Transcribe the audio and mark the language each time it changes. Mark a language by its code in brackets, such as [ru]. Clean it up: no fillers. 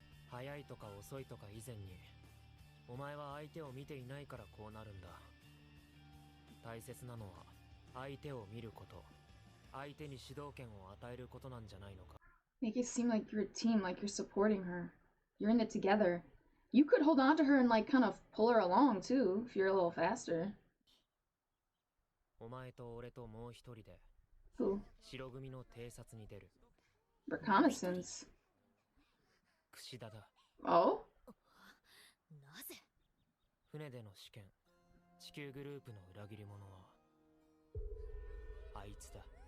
[ja] 早いとか遅いとか以前に、お前は相手を見ていないからこうなるんだ。大切なのは相手を見ること。相手に主導権を与えることなんじゃないのか。 [en] Make it seem like you're a team, like you're supporting her. You're in it together. You could hold on to her and like kind of pull her along too, if you're a little faster. [ja] お前と俺ともう一人で [en] Who? [ja] 白組の偵察に出る。 [en] Reconnaissance. [ja] 櫛田だ。 Oh? なぜ？船での試験、地球グループの裏切り者はあいつだ。